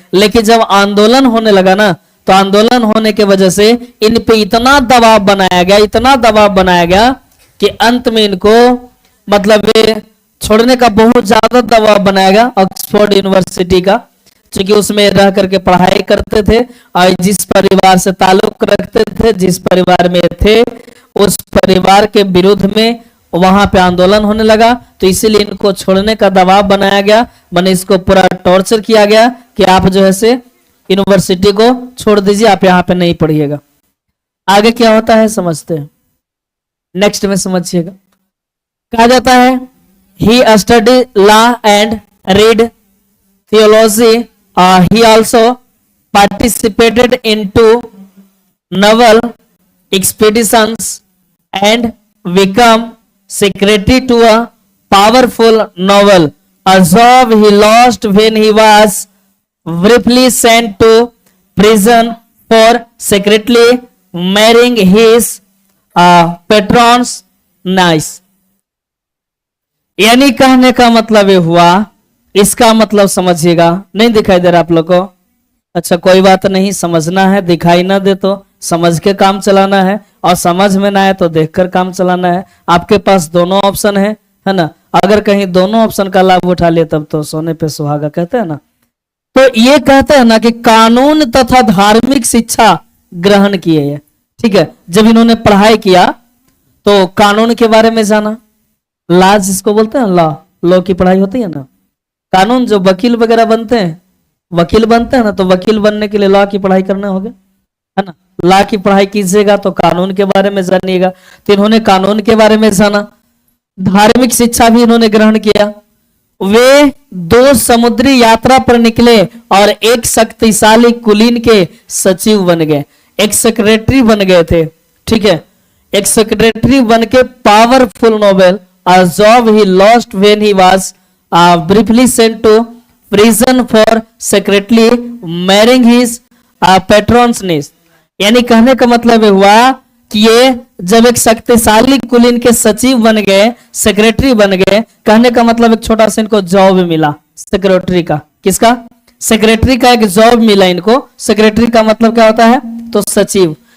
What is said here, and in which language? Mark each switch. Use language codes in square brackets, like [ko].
[hi] लेकिन जब आंदोलन होने लगा ना, तो आंदोलन होने की वजह से इन पे इतना दबाव बनाया गया, इतना दबाव बनाया गया कि अंत में इनको मतलब छोड़ने का बहुत ज्यादा दबाव बनाया गया ऑक्सफोर्ड यूनिवर्सिटी का, क्योंकि उसमें रह करके पढ़ाई करते थे और जिस परिवार से ताल्लुक रखते थे, जिस परिवार में थे, उस परिवार के विरुद्ध में वहां पे आंदोलन होने लगा। तो इसीलिए इनको छोड़ने का दबाव बनाया गया, मैंने इसको पूरा टॉर्चर किया गया कि आप जो है से यूनिवर्सिटी को छोड़ दीजिए, आप यहाँ पे नहीं पढ़िएगा। आगे क्या होता है समझते हैं, नेक्स्ट में समझिएगा। कहा जाता है [en] he studied law and read theology. He also participated into naval expeditions and become secretary to a powerful naval, a job he lost when he was briefly sent to prison for secretly marrying his patron's niece. [hi] यानी कहने का मतलब ये हुआ, इसका मतलब समझिएगा। नहीं दिखाई दे रहा आप लोग को? अच्छा कोई बात नहीं, समझना है, दिखाई ना दे तो समझ के काम चलाना है, और समझ में ना आए तो देखकर काम चलाना है। आपके पास दोनों ऑप्शन है ना। अगर कहीं दोनों ऑप्शन का लाभ उठा लिए तब तो सोने पे सुहागा कहते हैं ना। तो ये कहते हैं ना कि कानून तथा धार्मिक शिक्षा ग्रहण किए है। ठीक है, जब इन्होंने पढ़ाई किया तो कानून के बारे में जाना, लॉ जिसको बोलते हैं, लॉ की पढ़ाई होती है ना। कानून जो वकील वगैरह बनते हैं, वकील बनते हैं ना, तो वकील बनने के लिए लॉ की पढ़ाई करना होगा, है ना। लॉ की पढ़ाई कीजिएगा तो कानून के बारे में जानिएगा। तो इन्होंने कानून के बारे में जाना, धार्मिक शिक्षा भी इन्होंने ग्रहण किया। वे 2 समुद्री यात्रा पर निकले और एक शक्तिशाली कुलीन के सचिव बन गए, एक सेक्रेटरी बन गए थे। ठीक है, एक सेक्रेटरी बन के powerful Nobel, [en] a job he lost when he was briefly sent to prison for secretly marrying his patron's niece. [hi] यानी कहने का मतलब हुआ कि ये जब एक शक्तिशाली कुलीन के सचिव बन गए, सेक्रेटरी बन गए, कहने का मतलब एक छोटा सा इनको जॉब मिला सेक्रेटरी का। किसका? सेक्रेटरी का एक जॉब मिला इनको। सेक्रेटरी का मतलब क्या होता है? तो सचिव।